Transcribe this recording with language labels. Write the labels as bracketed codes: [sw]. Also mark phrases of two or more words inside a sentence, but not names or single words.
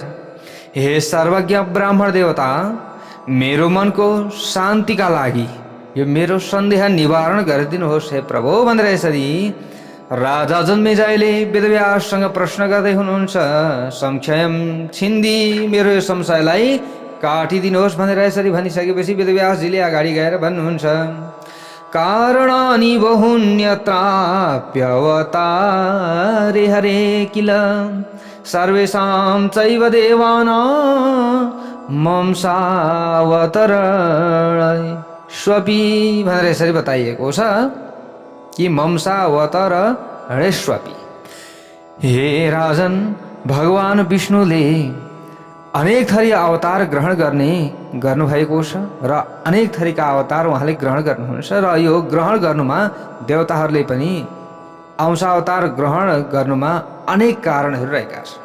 [ne] हे सर्वज्ञ ब्राह्मण देवता, मेरो मनको शान्तिका लागि यो मेरो सन्देह निवारण गरिदिनुहोस् हे प्रभु भनेर यसरी राजा जन्मेजयले वेदव्याससँग प्रश्न गर्दै हुनुहुन्छ। [sa] संशयम छिन्दी, [ne] मेरो यो संशयलाई काटिदिनुहोस् भनेर यसरी भनिसकेपछि वेदव्यासजीले अगाडि गएर भन्नुहुन्छ। [sa] कारणानि बहुन्यत्राप्यवतारे हरे किल सर्वेषां चैव देवानां मंसावतरण स्वपि [ne] भनेर यसरी बताइएको छ कि [sa] मंसावतरणेष्वपि। [ne] हे राजन, भगवान विष्णुले अनेक थरी अवतार ग्रहण गर्नुभएको छ र अनेक थरीका अवतार उहाँले ग्रहण गर्नुहुन्छ र यो ग्रहण गर्नुमा देवताहरूले पनि अंशावतार ग्रहण गर्नुमा अनेक कारणहरू रहेका छन्।